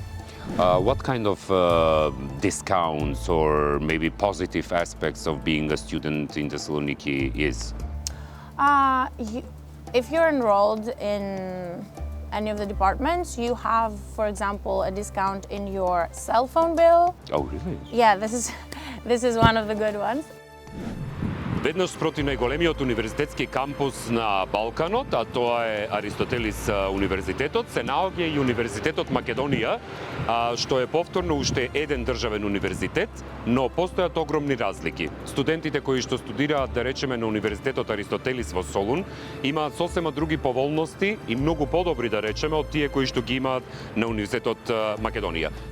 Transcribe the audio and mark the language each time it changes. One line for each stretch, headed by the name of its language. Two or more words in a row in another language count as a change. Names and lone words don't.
English: What kind of discounts or maybe positive aspects of being a student in Thessaloniki is? If you're enrolled in any of the departments, you have, for example, a discount in your cell phone bill. Oh, really? Yeah, this is one of the good ones.
Macedonian: Веднаш спроти најголемиот универзитетски кампус на Балканот, а тоа е Аристотелис универзитетот, се наоѓа и Универзитетот Македонија, што е повторно уште еден државен универзитет, но постојат огромни разлики. Студентите кои што студираат, да речеме, на Универзитетот Аристотелис во Солун, имаат сосема други поволности и многу подобри, да речеме, од тие кои што ги имаат на Универзитетот Македонија.